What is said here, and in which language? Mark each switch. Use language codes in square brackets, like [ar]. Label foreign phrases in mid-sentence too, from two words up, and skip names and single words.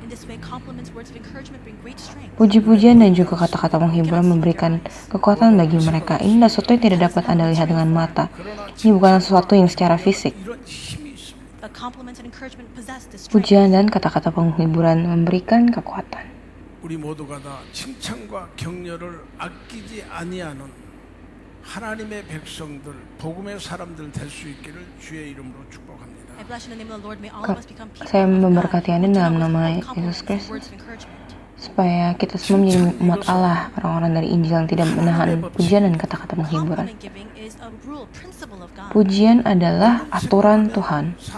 [id] Puji-pujian dan juga kata-kata penghiburan memberikan kekuatan bagi mereka. Ini adalah sesuatu yang tidak dapat Anda lihat dengan mata. Ini bukan sesuatu yang secara fisik. Pujian dan kata-kata penghiburan memberikan kekuatan. [ko] 우리 모두가 다 칭찬과 격려를 아끼지 아니하는 하나님의 백성들, 복음의 사람들 될 수 있기를 주의 이름으로 축복합니다. [id] Saya memberkati Anda dalam nama Yesus Kristus, supaya kita semua menjadi umat Allah, orang-orang dari Injil yang tidak menahan pujian dan kata-kata penghiburan. Pujian adalah aturan Tuhan.